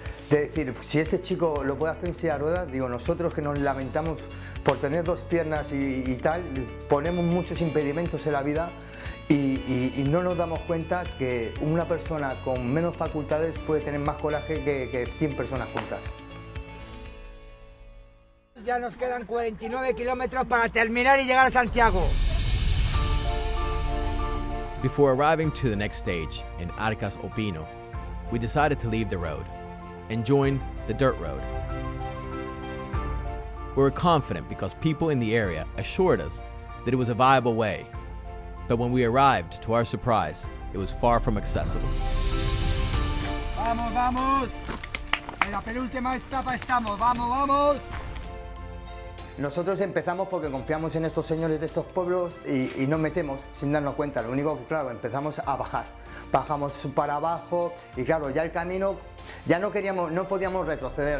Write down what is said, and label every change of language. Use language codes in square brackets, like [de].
[es] De decir, si este chico lo puede hacer en silla de ruedas, digo, nosotros que nos lamentamos por tener dos piernas y tal, ponemos muchos impedimentos en la vida y no nos damos cuenta que una persona con menos facultades puede tener más coraje que 100 personas juntas. Ya nos quedan 49 kilómetros para terminar y llegar a Santiago. [en] Before arriving to the next stage in Arcas Opino, we decided to leave the road and join the dirt road. We were confident because people in the area assured us that it was a viable way. But when we arrived, to our surprise, it was far from accessible. [es] Vamos, vamos. En la penúltima etapa estamos. Vamos, vamos. Nosotros empezamos porque confiamos en estos señores de estos pueblos y nos metemos sin darnos cuenta. Lo único que, claro, empezamos a bajar. Bajamos para abajo y, claro, ya el camino, ya no podíamos retroceder.